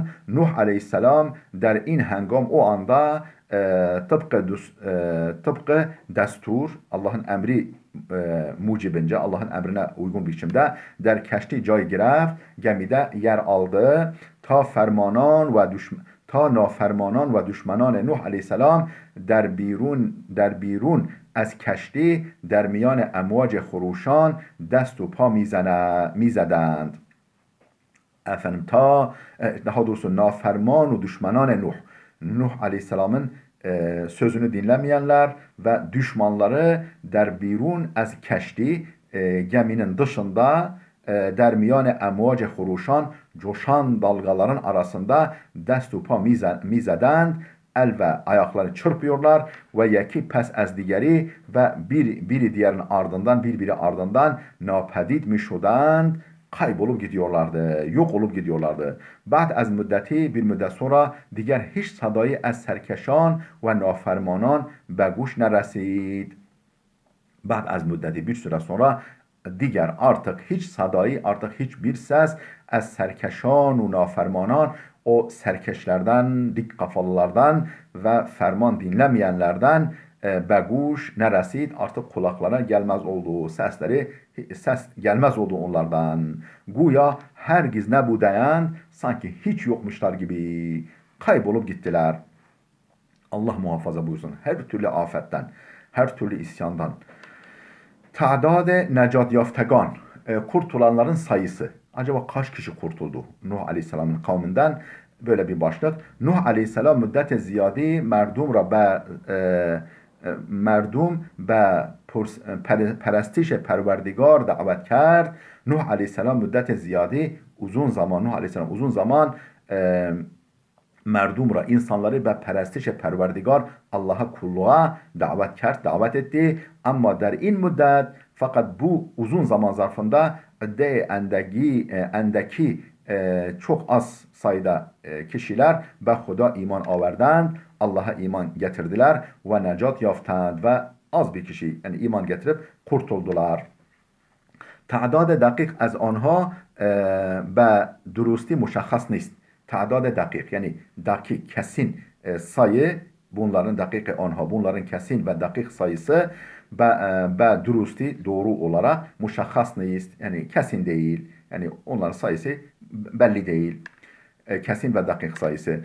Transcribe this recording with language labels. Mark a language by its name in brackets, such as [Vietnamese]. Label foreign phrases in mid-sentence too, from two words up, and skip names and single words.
[Turkish] Nuh Aleyhisselam [Persian] در این هنگام, [Turkish] o anda tıpkı destur, Allah'ın emri mucibince, Allah'ın emrine uygun biçimde [Persian] در کشتی جای گرفت, [Turkish] gemide yer aldı. [Persian] تا نافرمانان و دشمنان Nuh Aleyhisselam در بیرون از کشتی در میان امواج خروشان دست و پا میزدند. [Turkish] Efendim daha doğrusu [Persian] نافرمان و دشمنان [Turkish] Nuh Aleyhisselam'ın sözünü dinlemeyenler ve düşmanları [Persian] در بیرون از کشتی, [Turkish] geminin dışında, [Persian] در میان امواج خروشان, [Turkish] coşan dalgaların arasında [Persian] دست و پا میزدند, [Turkish] el ve ayaklarını çırpıyorlar ve [Persian] یکی پس از دیگری [Turkish] ve biri diğerinin ardından, birbiri ardından [Persian] ناپدید میشدند, [Turkish] kaybolup gidiyorlardı, yok olup gidiyorlardı. [Persian] بعد از müddeti, [Turkish] bir müddet sonra [Persian] دیگر هیچ صدایی از سرکشان و نافرمانان به گوش نرسید. بعد از مدتی, [Turkish] bir süre sonra diğer artık [Persian] هیچ صدایی, [Turkish] artık hiçbir ses [Persian] از سرکشان و نافرمانان, [Turkish] o serkeşlerden, dik kafalılardan ve ferman dinlemeyenlerden [Persian] به گوش نرسید, [Turkish] artık kulaklara gelmez olduğu ses gelmez oldu onlardan. [Persian] گویا هرگز نبوده‌اند, [Turkish] sanki hiç yokmuşlar gibi kaybolup gittiler. Allah muhafaza buyursun her türlü afetten, her türlü isyandan. [Persian] تعداد نجات یافتگان, [Turkish] kurtulanların sayısı. Acaba kaç kişi kurtuldu Nuh Aleyhisselam'ın kavminden? Böyle bir başlık. [Persian] Nuh Aleyhisselam مدت زیادی مردم را به mردم به پرستش پروردگار دعوت کرد. [Turkish] Nuh Aleyhisselam [Persian] مدت زیادی [Turkish] uzun zaman Nuh Aleyhisselam uzun zaman [Persian] مردم را [Turkish] insanları ve [Persian] پرستش پروردگار [Turkish] Allah'a kulluğa davet etti. [Persian] اما در این مدت [Turkish] fakat bu uzun zaman zarfında endeki çok az sayıda kişiler [Persian] به خدا ایمان آوردند, [Turkish] Allah'a iman getirdiler ve [Persian] نجات یافتند [Turkish] ve az bir kişi yani iman getirip kurtuldular. [Persian] تعداد دقیق از آنها به درستی مشخص نیست. تعداد دقیق [Turkish] yani dakik kesin sayı bunların dakik onha bunların kesin ve dakik sayısı [Persian] به درستی [Turkish] doğru olarak [Persian] مشخص نیست [Turkish] yani kesin değil yani onların sayısı belli değil kesin ve dakik sayısı.